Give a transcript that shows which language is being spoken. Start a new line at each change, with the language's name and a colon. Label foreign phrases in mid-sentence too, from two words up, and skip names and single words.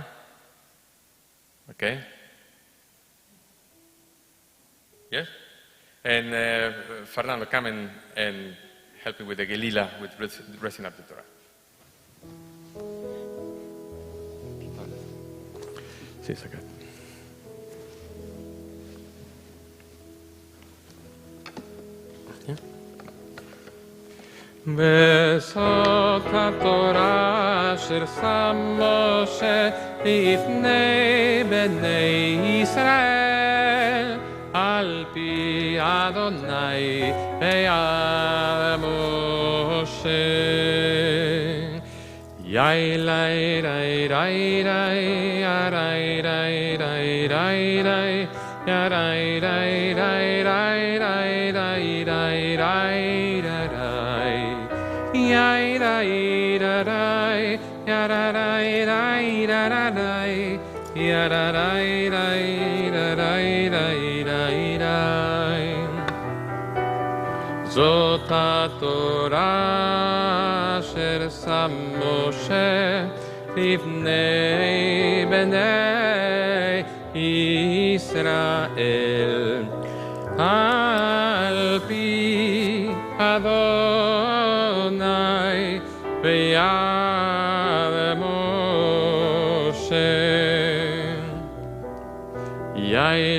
English: Okay. Yes? And Fernando, come and help me with the Gelila, with dressing up the Torah. Sí, it's okay.
Hebrew: בסוד התורה אשר שם משה לפני בני ישראל על פי אדוני ביד משה יאי לי רי רי רי רי רי רי רי רי רי רי רי רי רי רי רי רי Yai rai da rai, yara rai rai da rai, yara rai rai da rai rai rai rai. זאת התורה אשר שם משה לפני בני ישראל על פי אדוני ביד משה יאי